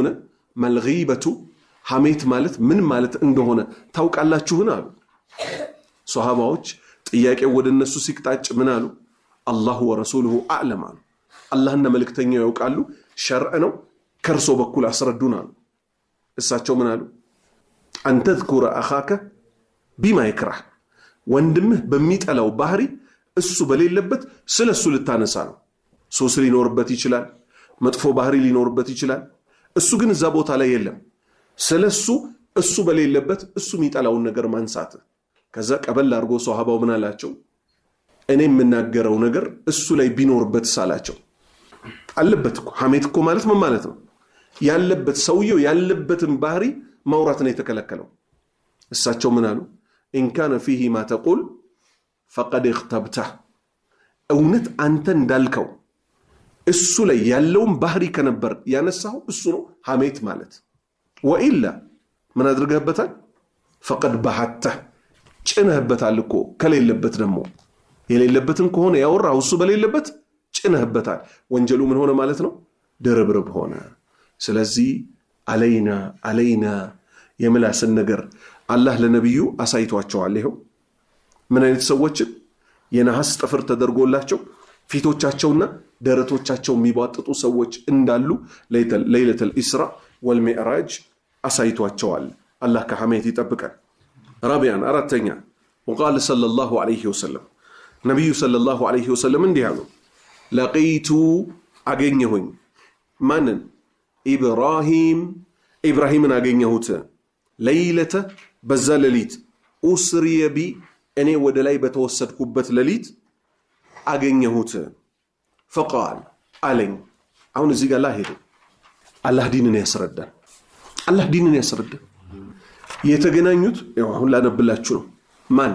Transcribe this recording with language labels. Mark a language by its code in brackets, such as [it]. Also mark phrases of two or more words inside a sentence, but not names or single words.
[am] መልጊበቱ ሐሜት ማለት ምን ማለት እንደሆነ ታውቃላችሁን አሉ። ሶሃባዎች ጥያቄው ወደ እነሱ ሲቅጣጭ ምን አሉ? [ar] الله ورسوله أعلم [am] አሉ። አላህና መልእክተኛው ያውቃሉ፣ ሸርዕ ነው፣ ከርሶ በኩል አስረዱን አሉ። እሳቸው ምን አሉ? [ar] أن تذكر أخاك بما يكره [am] ወንድምህ በሚጠላው ባህሪ እሱ በሌለበት ስለሱ ልታነሳ ነው። ሶስ ሊኖርበት ይችላል፣ መጥፎ ባህሪ ሊኖርበት ይችላል። እሱ ግን እዛ ቦታ ላይ የለም። ስለሱ እሱ በሌለበት እሱ የሚጠላውን ነገር ማንሳት። ከዛ ቀበል አድርጎ ሷሃባው ምን አላቸው? እኔ የምናገረው ነገር እሱ ላይ ቢኖርበት ሳላቸው። አለበት እኮ ሐሜት እኮ ማለት ምን ማለት ነው? ያለበት ሰውየው ያለበትን ባህሪ ማውራት ነው የተከለከለው። እሳቸው ምን አሉ? [ar] إن كان فيه ما تقول فقد اغتبته [am] እውነት አንተ እንዳልከው እሱ ላይ ያለውን ባህሪ ከነበር ያነሳው እሱ ነው ሐሜት ማለት። ወኢላ ምን አድርገህበታል? [ar] فقد بحته [am] ጭነህበታል እኮ። ከሌለበት ደግሞ የሌለበትን ከሆነ ያወራው እሱ በሌለበት ጭነህበታል። ወንጀሉ ምን ሆነ ማለት ነው? ድርብርብ ሆነ። ስለዚህ አለይና የምላስን ነገር አላህ ለነብዩ አሳይቷቸዋል። ይሄው ምን አይነት ሰዎችን የነሐስ ጥፍር ተደርጎላቸው ፊቶቻቸውና ደረቶቻቸው የሚባጥጡ ሰዎች እንዳሉ [ar] ليلة الإسراء والمعراج [am] አሳይቷቸዋል። አላህ ከሐሜት ይጠብቀን። ራቢያን አራተኛ [ar] وقال صلى الله عليه وسلم [am] ነብዩ [ar] صلى الله عليه وسلم [am] እንዲህ አሉ። ለቂቱ አገኘሁኝ ማንን? ኢብራሂምን አገኘሁት። ለይለተ በዛ ሌሊት [ar] أسري بي [am] እኔ ወደ ላይ በተወሰድኩበት ሌሊት አገኘሁት። ፈቃል አለኝ። አሁን እዚህ ጋር ላሄዱ አላህ ዲንን ያስረዳል። የተገናኙት አሁን ላነብላችሁ ነው። ማን?